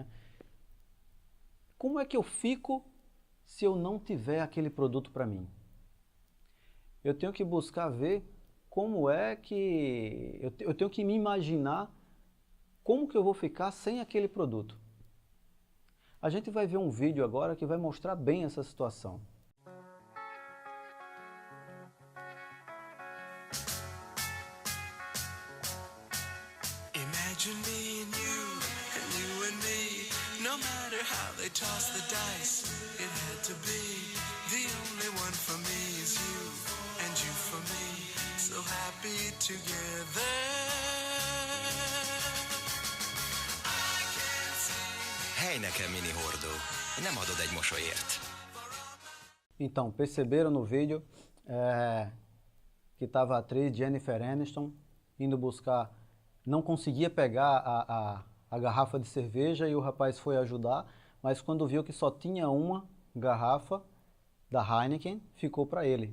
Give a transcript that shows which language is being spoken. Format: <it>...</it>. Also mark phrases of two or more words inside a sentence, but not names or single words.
<pt>Como é que eu fico se eu não tiver aquele produto para mim? Eu tenho que buscar ver como é que... Eu tenho que me imaginar como que eu vou ficar sem aquele produto. A gente vai ver um vídeo agora que vai mostrar bem essa situação.</pt> <en>Imagine being you and me. No matter how they toss the dice, it had to be. The only one for me is you, and you for me. So happy together.</en> <hu>Hey nekem mini hordó, nem adod egy mosolyért.</hu> <pt>Então, perceberam no vídeo que estava a atriz Jennifer Aniston indo buscar, não conseguia pegar a garrafa de cerveja e o rapaz foi ajudar, mas quando viu que só tinha uma garrafa da Heineken, ficou para ele.</pt>